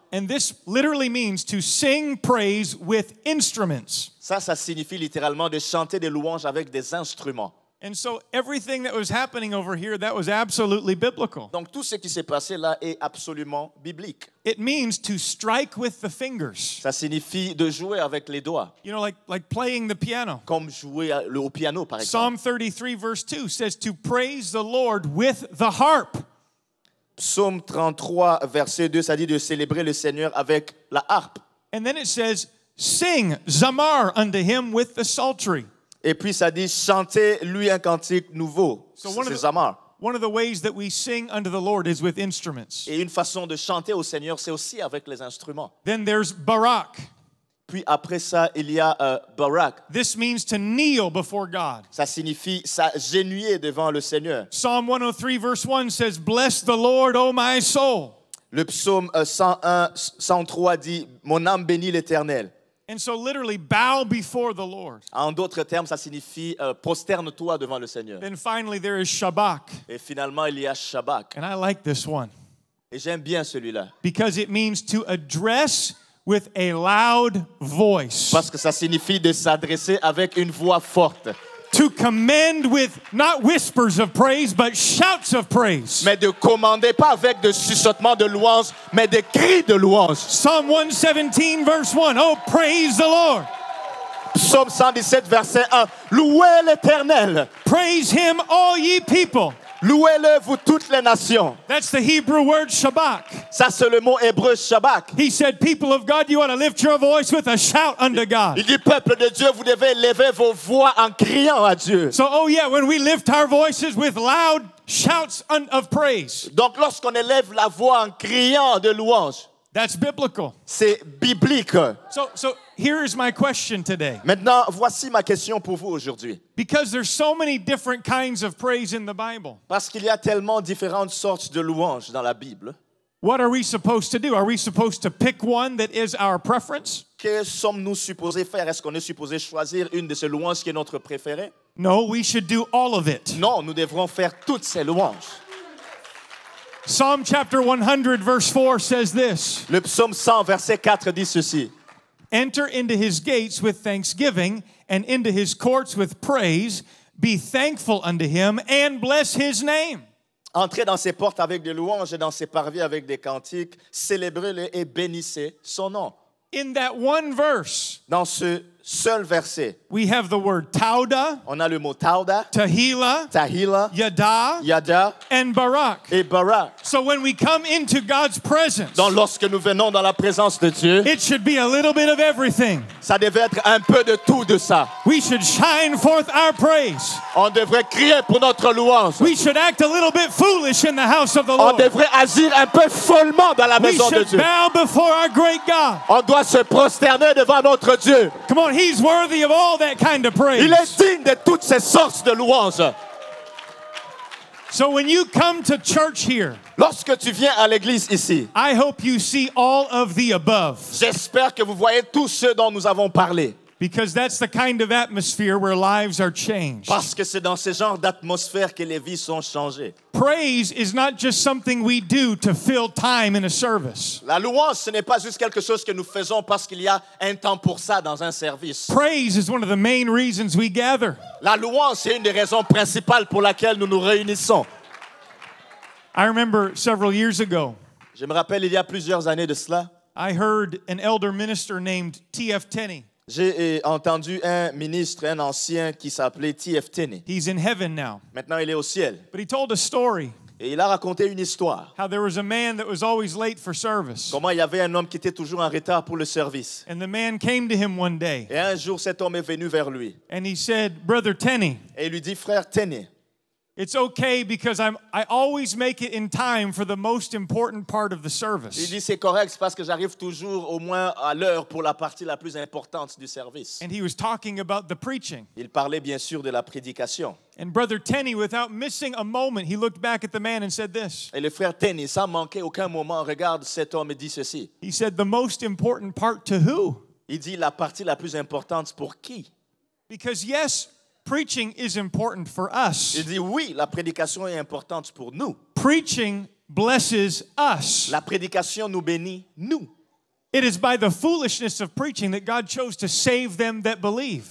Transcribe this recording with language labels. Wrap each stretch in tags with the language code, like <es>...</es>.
<en>And this literally means to sing praise with instruments.</en> <fr>Ça signifie littéralement de chanter des louanges avec des instruments.</fr> <en>And so everything that was happening over here, that was absolutely biblical.</en> <fr>Donc tout ce qui s'est passé là est absolument biblique.</fr> <en>It means to strike with the fingers.</en> <fr>Ça signifie de jouer avec les doigts,</fr> <en>You know, like playing the piano.</en> <fr>comme jouer au piano par exemple.</fr> <en>Psalm 33 verse 2 says to praise the Lord with the harp.</en> <fr>Psaume 33, verset 2, ça dit de célébrer le Seigneur avec la harpe.</fr> <en>And then it says, sing Zamar unto him with the psaltery.</en> <fr>Et puis ça dit chanter lui un cantique nouveau.</fr> <en>So one of</en> <fr>C'est</fr> <en>the-</en> <fr>Zamar.</fr> <en>One of the ways that we sing unto the Lord is with instruments.</en> <fr>Et une façon de chanter au Seigneur, c'est aussi avec les instruments.</fr> <en>Then there's Barak.</en> <fr>Puis après ça, il y a Barak.</fr> <en>This means to kneel before God.</en> <fr>Ça signifie s'agenouiller devant le Seigneur.</fr> <en>Psalm 103 verse 1 says, bless the Lord, O my soul.</en> <fr>Le psaume 103 dit « Mon âme bénit l'Éternel ».</fr> <en>And so literally bow before the Lord.</en> <fr>En d'autres termes, ça signifie prosterne-toi devant le Seigneur.</fr> <en>Then finally there is Shabak.</en> <fr>Et finalement, il y a Shabbat.</fr> <en>And I like this one</en> <fr>Et j'aime bien celui-là.</fr> <en>because it means to address with a loud voice.</en> <fr>Parce que ça signifie de s'adresser avec une voix forte.</fr> <en>To commend with not whispers of praise, but shouts of praise.</en> <fr>Mais de commander, pas avec de chuchotements de louange, mais des cris de louange.</fr> <en>Psalm 117 verse 1. Oh, praise the Lord.</en> <fr>Psaume 117, verset 1. Louez l'Éternel.</fr> <en>Praise him, all ye people.</en> <fr>Louez-le, vous toutes les nations.</fr> <en>That's the Hebrew word Shabak.</en> <fr>Ça, c'est le mot hébreu Shabbat.</fr> <en>He said, people of God, you ought to lift your voice with a shout unto God.</en> <fr>Il dit, peuple de Dieu, vous devez lever vos voix en criant à Dieu.</fr> <en>So, oh yeah, when we lift our voices with loud shouts of praise,</en> <fr>Donc, lorsqu'on élève la voix en criant de louange,</fr> <en>that's biblical.</en> <fr>c'est biblique.</fr> <en>So here is my question today.</en> <fr>Maintenant, voici ma question pour vous aujourd'hui.</fr> <en>Because there's so many different kinds of praise in the Bible.</en> <fr>Parce qu'il y a tellement différentes sortes de louanges dans la Bible.</fr> <en>What are we supposed to do? Are we supposed to pick one that is our preference?</en> <fr>Que sommes-nous supposés faire? Est-ce qu'on est supposé choisir une de ces louanges qui est notre préférée?</fr> <en>No, we should do all of it.</en> <fr>Non, nous devrons faire toutes ces louanges.</fr> <en>Psalm chapter 100 verse 4 says this.</en> <fr>Le psaume 100, verset 4 dit ceci.</fr> <en>Enter into his gates with thanksgiving and into his courts with praise. Be thankful unto him and bless his name.</en> <fr>Entrez dans ses portes avec des louanges et dans ses parvis avec des cantiques. Célébrez-le et bénissez son nom.</fr> <en>In that one verse,</en> <fr>Dans ce seul verset,</fr> <en>we have the word Tauda,</en> <fr>on a le mot Tauda,</fr> <en>Tahila,</en> <fr>Tahila,</fr> <en>Yada,</en> <fr>Yada</fr> <en>and Barak.</en> <fr>et Barak.</fr> <en>So when we come into God's presence,</en> <fr>Donc lorsque nous venons dans la présence de Dieu,</fr> <en>it should be a little bit of everything.</en> <fr>ça devait être un peu de tout de ça.</fr> <en>We should shine forth our praise.</en> <fr>On devrait crier pour notre louange.</fr> <en>We should act a little bit foolish in the house of the</en> <fr>On</fr> <en>Lord.</en> <fr>devrait agir un peu follement dans la</fr> <en>We</en> <fr>maison de</fr> <en>should</en> <fr>Dieu.</fr> <en>bow before our great God.</en> <fr>On doit se prosterner devant notre Dieu.</fr> <en>Come on, he's worthy of all that kind of praise.</en> <fr>Il est digne de toutes ces sortes de louanges.</fr> <en>So when you come to church here,</en> <fr>Lorsque tu viens à l'église ici,</fr> <en>I hope you see all of the above.</en> <fr>j'espère que vous voyez tout ce dont nous avons parlé.</fr> <en>Because that's the kind of atmosphere where lives are changed.</en> <fr>Parce que c'est dans ce genre d'atmosphère que les vies sont changées.</fr> <en>Praise is not just something we do to fill time in a service.</en> <fr>La louange, ce n'est pas juste quelque chose que nous faisons parce qu'il y a un temps pour ça dans un service.</fr> <en>Praise is one of the main reasons we gather.</en> <fr>La louange, c'est une des raisons principales pour laquelle nous nous réunissons.</fr> <en>I remember several years ago,</en> <fr>Je me rappelle, il y a plusieurs années de cela,</fr> <en>I heard an elder minister named T.F. Tenney.</en> <fr>j'ai entendu un ministre, un ancien qui s'appelait T.F. Tenney.</fr> <en>He's in heaven now.</en> <fr>Maintenant, il est au ciel.</fr> <en>But he told a story</en> <fr>Et il a raconté une histoire.</fr> <en>how there was a man that was always late for service.</en> <fr>Comment il y avait un homme qui était toujours en retard pour le service.</fr> <en>And the man came to him one day</en> <fr>Et un jour, cet homme est venu vers lui.</fr> <en>and he said, Brother Tenney,</en> <fr>Et il lui dit, frère Tenney,</fr> <en>it's okay because I always make it in time for the most important part of the</en> <fr>il</fr> <en>service.</en> <fr>dit, c'est correct, c'est parce que j'arrive toujours au moins à l'heure pour la partie la plus importante du service.</fr> <en>And he was talking about the preaching.</en> <fr>Il parlait bien sûr de la prédication.</fr> <en>And Brother Tenney, without missing a moment, he looked back at the man and said this.</en> <fr>Et le frère Tenney, sans manquer aucun moment, regarde cet homme et dit ceci.</fr> <en>He said, the most important part to who?</en> <fr>Il dit, la partie la plus importante pour qui?</fr> <en>Because yes, preaching is important for us.</en> <fr>Il dit, oui, la prédication est importante pour nous.</fr> <en>Preaching blesses us.</en> <fr>La prédication nous bénit, nous.</fr> <en>It is by the foolishness of preaching that God chose to save them that believe.</en>